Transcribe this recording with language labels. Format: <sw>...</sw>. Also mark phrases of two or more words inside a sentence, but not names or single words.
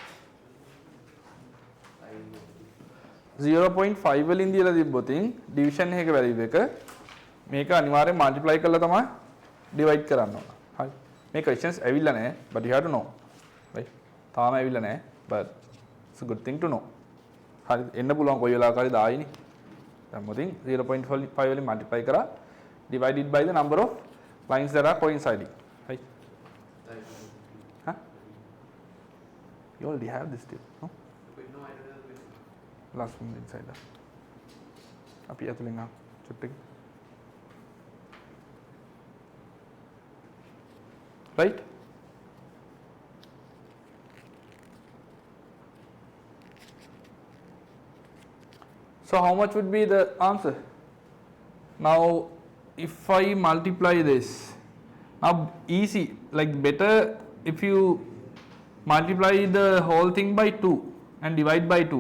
<si>0.5 වලින් දීලා තිබ්බොතින් division එකක value එක මේක අනිවාර්යෙන් multiply කරලා තමයි divide කරන්න ඕන. හරි. මේ questions ඇවිල්ලා නැහැ</si> <en>but you have to know. right?</en> <si>තාම ඇවිල්ලා නැහැ</si> <en>but it's a good thing to know.</en> <si>හරි එන්න පුළුවන් කොයි වෙලාවක හරි දායිනේ. දැන් මොතින් 0.5 වලින්</si> <en>multiply කරා divided by the number of lines that are coinciding. right? Huh? You already have this tip, no? No, I don't have this. Last one inside that.</en> <si>අපි ඇතුලෙන් ආ චුට්ටක්.</si> <en>right? So how much would be the answer? Now if I multiply this, now easy, like better if you multiply the whole thing by 2 and divide by 2.</en>